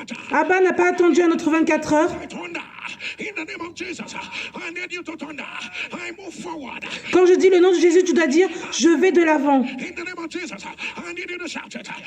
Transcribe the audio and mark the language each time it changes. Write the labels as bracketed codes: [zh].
[fr] Abba n'a pas attendu un autre 24 heures. [en] In the name of Jesus, I need you to thunder. I move forward. [fr] Quand je dis le nom de Jésus, tu dois dire je vais de l'avant. [en] In the name of Jesus, I need you to shout it.